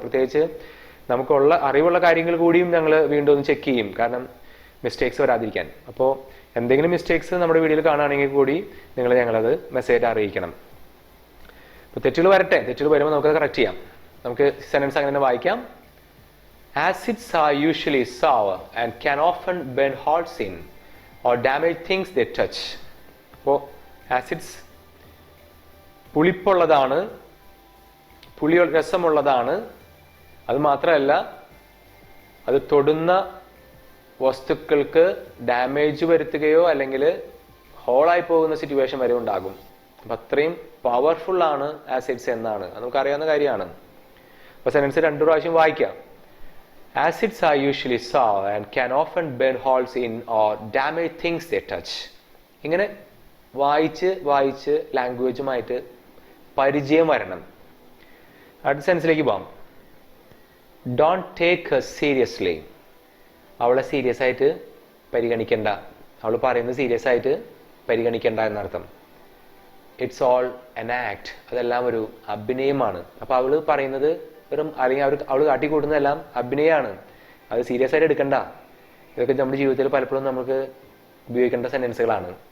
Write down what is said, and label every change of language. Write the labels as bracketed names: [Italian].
[Malayalam] പ്രത്യേകിച്ച് നമുക്കുള്ള അറിവുള്ള കാര്യങ്ങൾ കൂടിയും ഞങ്ങൾ വീണ്ടും ഒന്ന് ചെക്ക് ചെയ്യും, കാരണം മിസ്റ്റേക്സ് വരാതിരിക്കാൻ. അപ്പോൾ എന്തെങ്കിലും മിസ്റ്റേക്സ് നമ്മുടെ വീഡിയോയിൽ കാണുകയാണെങ്കിൽ കൂടി നിങ്ങൾ ഞങ്ങളത് മെസ്സേജ് അറിയിക്കണം. അപ്പോൾ തെറ്റുകൾ വരട്ടെ, തെറ്റുകൾ വരുമ്പോൾ നമുക്കത് കറക്റ്റ് ചെയ്യാം. നമുക്ക് സെന്റൻസ് അങ്ങനെ തന്നെ വായിക്കാം. [English] Acids are usually sour and can often burn holes in or damage things they touch. [Malayalam] അപ്പോൾ ആസിഡ്സ് പുളിപ്പുള്ളതാണ്, പുളി രസമുള്ളതാണ്. അത് മാത്രമല്ല, അത് തൊടുന്ന വസ്തുക്കൾക്ക് ഡാമേജ് വരുത്തുകയോ അല്ലെങ്കിൽ ഹോളായി പോകുന്ന സിറ്റുവേഷൻ വരെ ഉണ്ടാകും. അപ്പം അത്രയും പവർഫുൾ ആണ് ആസിഡ്സ് എന്നാണ്, അത് നമുക്കറിയാവുന്ന കാര്യമാണ്. അപ്പോൾ സെന്റൻസ് 2 പ്രാവശ്യം വായിക്കാം. [English] Acids are usually sour and can often burn holes in or damage things they touch. [Malayalam] ഇങ്ങനെ വായിച്ച് ലാംഗ്വേജുമായിട്ട് പരിചയം വരണം. അടുത്ത സെൻസിലേക്ക് പോകാം. [English] Don't take her seriously. [Malayalam] അവളെ സീരിയസ് ആയിട്ട് പരിഗണിക്കണ്ട. അവൾ പറയുന്നത് സീരിയസ് ആയിട്ട് പരിഗണിക്കണ്ട എന്നർത്ഥം. [English] It's all an act. [Malayalam] അതെല്ലാം ഒരു അഭിനയമാണ്. അപ്പോൾ അവൾ പറയുന്നത് അല്ലെങ്കിൽ അവൾ കാട്ടിക്കൂട്ടുന്നതെല്ലാം അഭിനയമാണ്. അത് സീരിയസ് ആയിട്ട് എടുക്കണ്ട. ഇതൊക്കെ നമ്മുടെ ജീവിതത്തിൽ പലപ്പോഴും നമുക്ക് ഉപയോഗിക്കേണ്ട സെന്റൻസുകളാണ്.